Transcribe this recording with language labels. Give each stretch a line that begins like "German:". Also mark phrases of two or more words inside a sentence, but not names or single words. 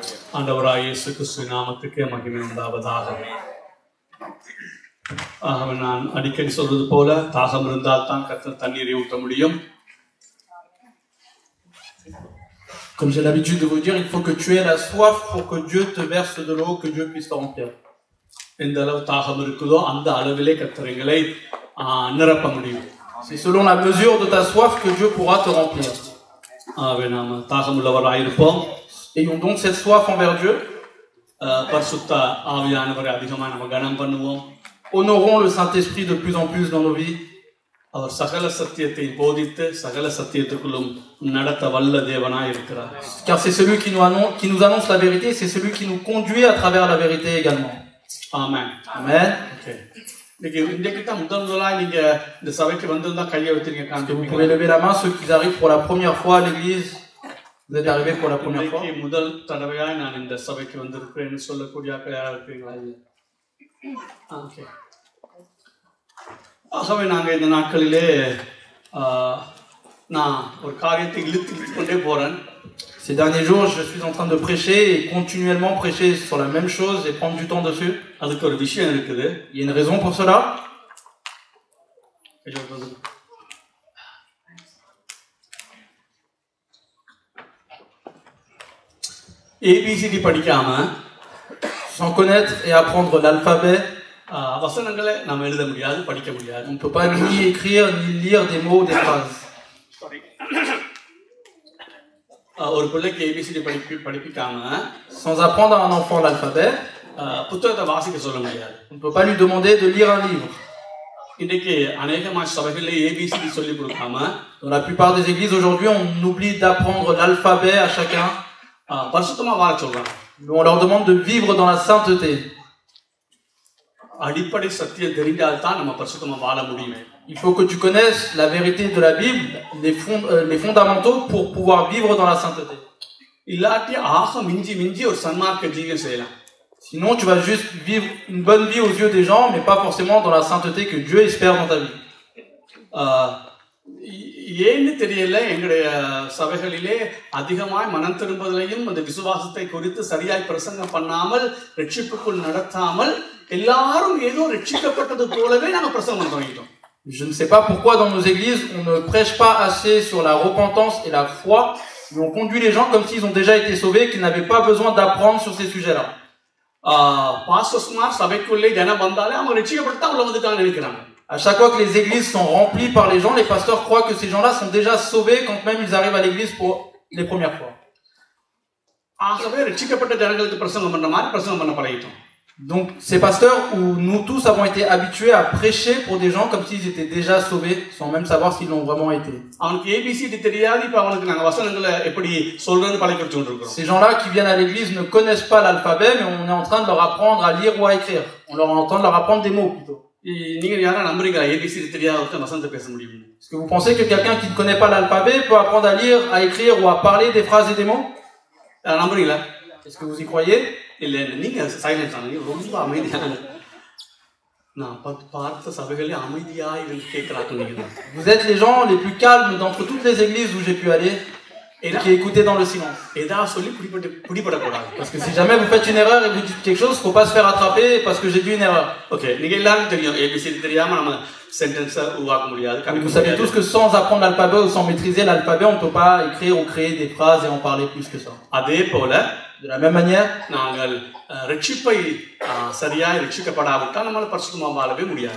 Tamil: ஆண்டவராகிய இயேசு கிறிஸ்துவின் நாமத்துக்கு மகிமை உண்டாவதாக. நான் அடிக்கடி சொல்வது போல, தாகம் இருந்தால் தான் கர்த்தர் தண்ணீரை ஊற்ற முடியும்.
French: Comme j'ai l'habitude de vous dire, il faut que tu aies la soif pour que Dieu te verse de l'eau, que Dieu puisse te remplir.
Tamil: எந்த அளவு தாகம் இருக்குதோ அந்த அளவிலே கர்த்தர் எங்களை நிரப்ப முடியும்.
French: C'est selon la mesure de ta soif que Dieu pourra te remplir.
Tamil: நாம் தாகம் உள்ளவராயிருப்போம்.
French: Ayons donc cette soif envers Dieu.
Tamil: பரிசுத்த ஆவியானவரை அதிகமாக நம்ம கனம் பண்ணுவோம்.
French: Honorons le Saint-Esprit de plus en plus dans nos vies.
Tamil: அவர் சகல சத்தியத்தை போதித்து சகல சத்தியத்துக்குள்ளும் நடத்த வல்ல தேவனாய் இருக்கிறார்.
French: Car c'est celui qui nous annonce la vérité, c'est celui qui nous conduit à travers la vérité également. Amen. Amen. Okay.
Tamil: இன்றைக்கு தான் முதலாக நீங்க இந்த சபைக்கு வந்திருந்தா கையை வச்சிருங்க.
French: Vous pouvez lever la main ceux qui arrivent pour la première fois à l'église. Vous êtes arrivés pour la première fois.
Tamil: முதல் தடவையாய் நான் இந்த சபைக்கு வந்திருக்கிறேன்னு சொல்லக்கூடிய யாரா இருக்கீங்களா? ஓகே. ஆகவே நாங்கள் இந்த நாட்களிலே நான் ஒரு காரியத்தை இழுத்து கொண்டே போறேன்.
French: Ces derniers jours, je suis en train de prêcher et continuellement prêcher sur la même chose et prendre du temps dessus.
Tamil: அதுக்கு ஒரு விஷயம் இருக்குது.
French: Il y a une raison pour cela.
Tamil: ABCD படிக்காம,
French: sans connaître et apprendre l'alphabet,
Tamil: வசனங்களை நாம் எழுத முடியாது, படிக்க முடியாது.
French: on ne peut pas ni écrire ni lire des mots ou des phrases.
Tamil: ஒரு பிள்ளைக்கு ABCD படிப்பிக்காம,
French: sans apprendre à un enfant l'alphabet,
Tamil: புத்தகத்தை வாசிக்க சொல்ல முடியாது.
French: on ne peut pas lui demander de lire un livre.
Tamil: இன்றைக்கு அநேகமான சபைகளிலே ABCD சொல்லி கொடுக்காம,
French: Dans la plupart des églises aujourd'hui, on oublie d'apprendre l'alphabet à chacun.
Tamil: பரிசுத்தமா வாழ சொல்றாங்க.
French: On leur demande de vivre dans la sainteté.
Tamil: அடிப்படை சத்தியம் தெரிந்தால் தான் நம்ம பரிசுத்தமா வாழ முடியும்.
French: Il faut que tu connaisses la vérité de la Bible, les fondamentaux pour pouvoir vivre dans la sainteté.
Tamil: இல்லாட்டி ஆக மிஞ்சி மிஞ்சி ஒரு சன்மார்க்க ஜீவியம் செய்யலாம்.
French: Sinon, tu vas juste vivre une bonne vie aux yeux des gens, mais pas forcément dans la sainteté que Dieu espère dans ta vie.
Tamil: ஏன்னு தெரியல, எங்களுடைய சபைகளிலே அதிகமாய் மனம் திரும்புதலையும் அந்த விசுவாசத்தை குறித்து சரியாய் பிரசங்கம் பண்ணாமல் ரட்சிப்புக்குள் நடத்தாமல் எல்லாரும் ஏதோ ரட்சிக்கப்பட்டது போலவே நாங்க பிரசங்கம் பண்ணிட்டோம்.
French: Je ne sais pas pourquoi dans nos églises on ne prêche pas assez sur la repentance et la foi, mais on conduit les gens comme s'ils ont déjà été sauvés, qu'ils n'avaient pas besoin d'apprendre sur ces sujets-là.
Tamil: பாஸ்டர்ஸ்மார் சபைக்குள்ளே ஜனம் வந்தாலே அவங்க ரட்சிக்கப்பட்டா உள்ள வந்துட்டாங்க நினைக்கிறாங்க.
French: À chaque fois que les églises sont remplies par les gens, les pasteurs croient que ces gens-là sont déjà sauvés quand même ils arrivent à l'église pour les premières fois.
Tamil: ஆகவே ரட்சிக்கப்பட்ட ஜனங்களுக்கு பிரசங்கம் பண்ற மாதிரி பிரசங்கம் பண்ண பழகிட்டோம்.
French: Donc ces pasteurs où nous tous avons été habitués à prêcher pour des gens comme s'ils étaient déjà sauvés sans même savoir s'ils l'ont vraiment été.
Tamil: அவனுக்கு ABCD தெரியாது, இப்ப அவனுக்கு நாங்க வசனங்களை எப்படி சொல்றேன்னு பழக்கி வச்சுட்டு இருக்கோம்.
French: Ces gens-là qui viennent à l'église ne connaissent pas l'alphabet, mais on est en train de leur apprendre à lire ou à écrire. On est en train de leur apprendre des mots plutôt.
Tamil: நீங்க யாரா நம்புறீங்களா ABCD தெரியாத வசனத்தை பேச முடியும்?
French: Est-ce que vous pensez que quelqu'un qui ne connaît pas l'alphabet peut apprendre à lire, à écrire ou à parler des phrases et des mots?
Tamil: நம்புறீங்களா?
French: Est-ce que vous y croyez?
Tamil: இல்ல, நீங்க சைலன்ஸ் ஆனீங்க, ரொம்ப அமைதியான. நான் பார்த்த சபைகளே அமைதியாய் கேட்கறாங்க நீங்க.
French: Vous êtes les gens les plus calmes d'entre toutes les églises où j'ai pu aller et qui écoutaient dans le silence.
Tamil: ஏதா சொல்லி பிடிபடக்கூடாது.
French: Parce que si jamais vous faites une erreur et vous dites quelque chose, faut pas se faire attraper parce que j'ai dit une erreur.
Tamil: OK, நீங்க எல்லாரும் தெரியும் ABCD தெரியாம நம்ம சென்டென்ஸ் உருவாக்க முடியாது.
French: Vous savez tous que sans apprendre l'alphabet ou sans maîtriser l'alphabet, on ne peut pas écrire ou créer des phrases et en parler plus que ça.
Tamil: அதே போல
French: de la même manière,
Tamil: நாங்கள் ரட்சிப்பை சரியாய் ரட்சிக்கப்படாவிட்டால் நம்மால பரிசுத்தமா வாழவே முடியாது.